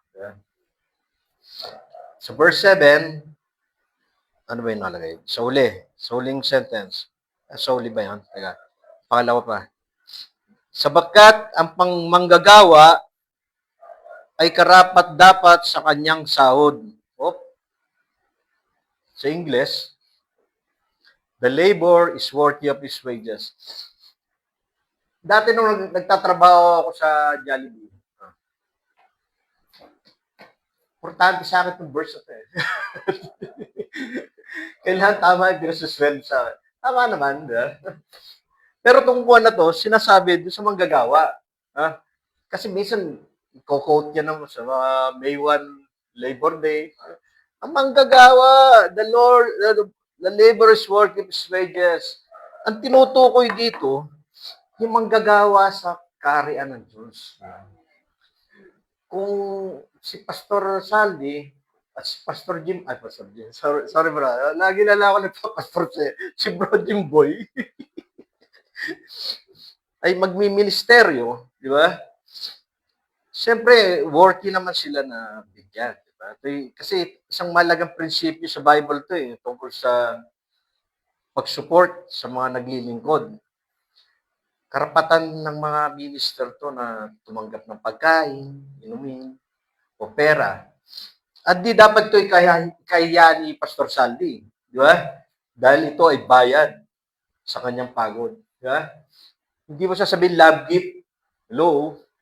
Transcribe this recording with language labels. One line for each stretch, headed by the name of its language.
Filipino: Yeah. Sa verse 7, ano ba yung nalagay? Sa huling sentence. Sa huli ba yan? Teka, pangalawa pa. Sabagkat ang pangmanggagawa ay karapat dapat sa kanyang sahod. Sa
English: English, the labor is worthy of his wages.
Filipino: Dati nung nagtatrabaho ako sa Jollibee, importante sa akin itong verse ito. Kailangan tama yung pinasasweld sa akin. Tama naman. Pero itong buwan na to, sinasabi doon sa manggagawa. Kasi minsan, quote niya naman sa mga May 1 Labor Day. Ang manggagawa,
English: the labor is worth his wages.
Filipino: Ang tinutukoy dito, yung manggagawa sa kaharian ng Diyos. Kung si Pastor Saldi at si Pastor Jim, sorry bro, nagilala ko na Pastor si Bro Jim Boy, ay magmi-ministeryo, di ba? Siyempre, worthy naman sila na bigyan. Diba? Kasi isang malagang prinsipyo sa Bible to tungkol sa pag-support sa mga naglilingkod. Karapatan ng mga minister to na tumanggap ng pagkain, inumin, o pera. At di dapat ito kaya ni Pastor Saldi. Di ba? Dahil ito ay bayad sa kanyang pagod. Di ba? Hindi mo sasabihin love gift. Hello?